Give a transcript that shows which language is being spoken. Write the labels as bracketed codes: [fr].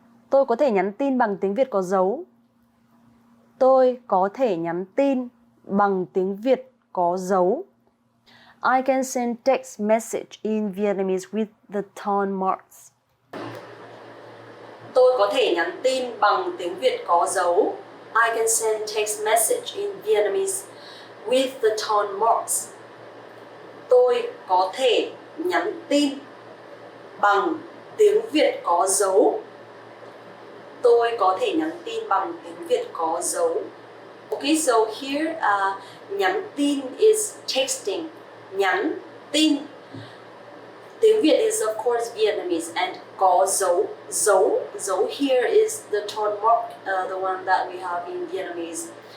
[vi] Tôi có thể nhắn tin bằng tiếng Việt có dấu. Tôi có thể nhắn tin bằng tiếng Việt có dấu. [en] I can send text message in Vietnamese with the tone marks. [vi] Tôi có thể nhắn tin bằng tiếng Việt có dấu. [en] I can send text message in Vietnamese with the tone marks. [vi] Tôi có thể nhắn tin bằng tiếng Việt có dấu. Tôi có thể nhắn tin bằng tiếng Việt có dấu. [en] Okay, so here nhắn tin is texting. Nhắn tin. Tiếng Việt is of course Vietnamese, and có dấu. Dấu here is the tone mark, the one that we have in Vietnamese.